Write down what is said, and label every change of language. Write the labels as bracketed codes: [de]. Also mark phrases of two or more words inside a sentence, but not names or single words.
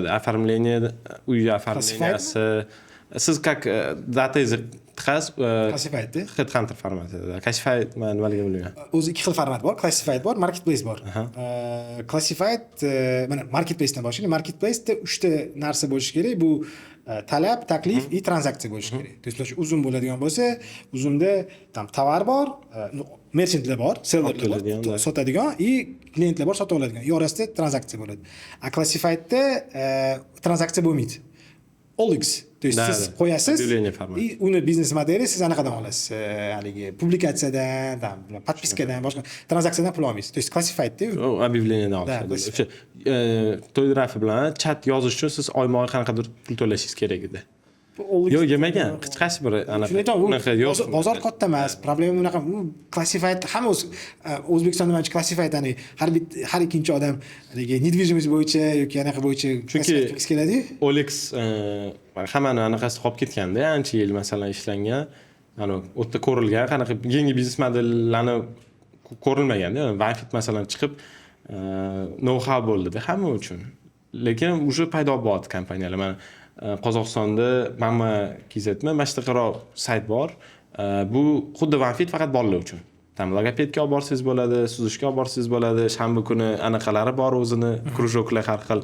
[uz] Оформление, uy оформленияsi. Siz как data classified headhunter formatida. Classified nimaligini bilmayman. O'zi ikki xil format bor, classified bor, marketplace bor. Classified mana marketplace dan boshlaylik. Marketplace da 3 ta narsa bo'lishi kerak. Bu talab, taklif va transaksiya bo'lishi kerak. [ru] То есть [uz] uzun bo'ladigan bo'lsa, uzunda tam tovar bor, merchantlar bor, sellerlar bor, sotadigan va klientlar bor, sotib oladigan. Orasida transaksiya bo'ladi. A classifiedda transaksiya bo'lmaydi. OLX. [ru] То есть [uz] siz qo'yasiz, uni biznes modeli siz anaqadan olasiz. Haligi publikatsiyadan, подпискаdan, boshqa transaksiyadan pul olmaysiz. [ru] То есть [uz] classifiedda объявлениyadan olasiz. O'sha to'y drafi bilan chat yozish uchun siz oyma-oy qanaqadir pul to'lashingiz kerak edi. Yo'q, yemagan. Hech qaysi bir anaqa yo'q. Bozor katta emas. Problema bunaqa. Classified hamma O'zbekistonda mana classified har ikkinchi odam haligi недвижимость bo'yicha yoki anaqa bo'yicha klassifikatsiya keladi. OLX hammani anaqasi qolib ketganda, ancha yil masalan ishlangan, o'tda ko'rilgan, qanaqa yangi biznes modellarni ko'rilmaganda, Wi-Fi masalan chiqib, know-how bo'ldi-da hamma uchun. Lekin уже paydo bo'ldi kompaniyalar. Mana Qozog'istonda Mama KZmi, mana shunaqaroq sayt bor. Bu xuddi Wi-Fi faqat bolalar uchun. Tam logopedga olib borsangiz bo'ladi, suzishga olib borsangiz bo'ladi, shanba kuni anaqalari bor o'zini, krujoklar har xil.